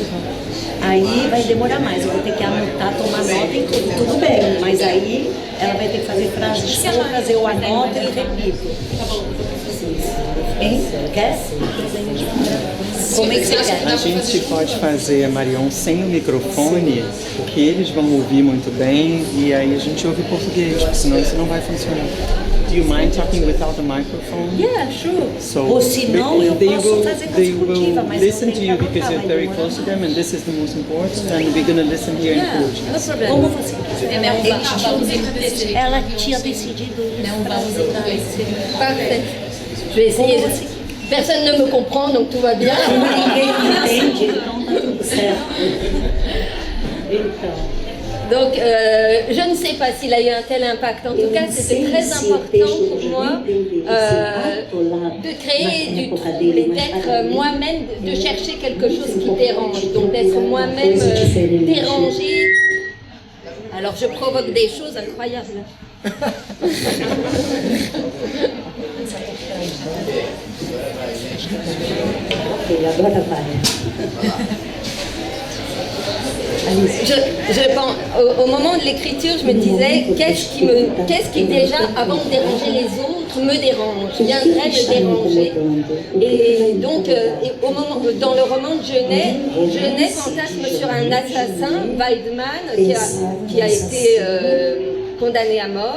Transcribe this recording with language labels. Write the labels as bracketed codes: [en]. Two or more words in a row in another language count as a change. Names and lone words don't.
[pt] Aí vai demorar mais, eu vou ter que anotar, tomar nota em tudo bem, mas aí ela vai ter que fazer frases curtas, eu anoto e repito. Hein? Quer? Como é que você quer? A gente pode fazer a Marion sem o microfone, porque eles vão ouvir muito bem e aí a gente ouve português, senão isso não vai funcionar. [en] Do you mind talking without the microphone? Yeah, sure. So [pt] ou senão eu posso fazer consecutiva, mas [en] listen to you because you're very close to them and this is the most important and we're going to listen here in Portuguese. [pt] Como você quiser. Ela tinha decidido [fr] Parfait. Je vais essayer. Personne ne me comprend, donc tout va bien. [pt] Ninguém entende, então tá tudo certo. Então. [fr] Donc, je ne sais pas s'il a eu un tel impact. En tout cas, c'était très important pour moi de créer du trouble et d'être moi-même, de chercher quelque chose qui dérange. Donc, d'être moi-même dérangée. Alors, je provoque des choses incroyables. [pt] Ok, agora vai. [fr] Je pense, au moment de l'écriture, je me disais, qu'est-ce qui déjà, avant de déranger les autres, me dérange, viendrait me déranger. Et donc, dans le roman de Genet fantasme sur un assassin, Weidmann, qui a été condamné à mort.